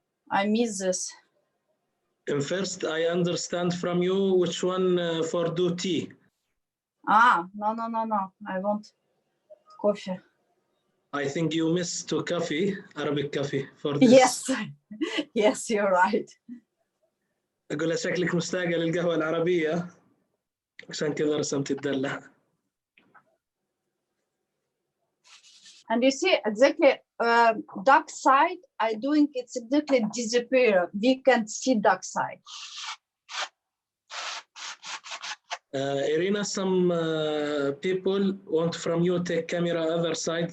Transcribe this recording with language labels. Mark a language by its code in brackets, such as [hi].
[en] I miss this. And first, I understand from you which one for do tea. No. I want coffee. I think you missed to coffee, Arabic coffee for this. Yes, yes, you're right. [ar] أقول شكلك مشتاقة للقهوة العربية عشان كذا رسمت الدلة. [en] And you see exactly dark side, I doing it's exactly disappear. We can see dark side. Irina, some people want from you take camera other side.